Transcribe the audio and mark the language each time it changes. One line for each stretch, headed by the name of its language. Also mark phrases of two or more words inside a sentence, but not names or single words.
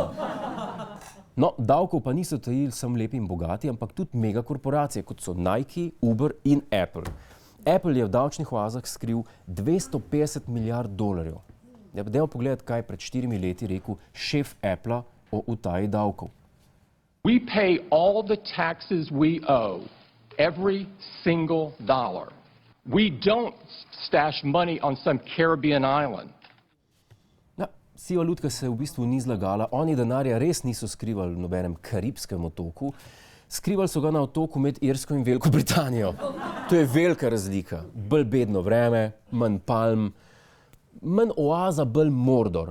Slovenian: No, davkov pa niso tajili samo lepi in bogati, ampak tudi megakorporacije, kot so Nike, Uber in Apple. Apple je v davčnih oazah skril 250 milijard dolarjev. Dajmo pogledati, kaj je pred 4 leti rekel šef Appla o utaji davkov.
English: We pay all the taxes we owe, every single dollar. We don't stash money on some Caribbean island.
Slovenian: Ja, siva lutka se v bistvu ni zlagala. Oni denarja res niso skrivali v nobenem karibskem otoku. Skrivali so ga na otoku med Irsko in Veliko Britanijo. To je velika razlika. Bolj bedno vreme, manj palm, manj oaza, bolj Mordor.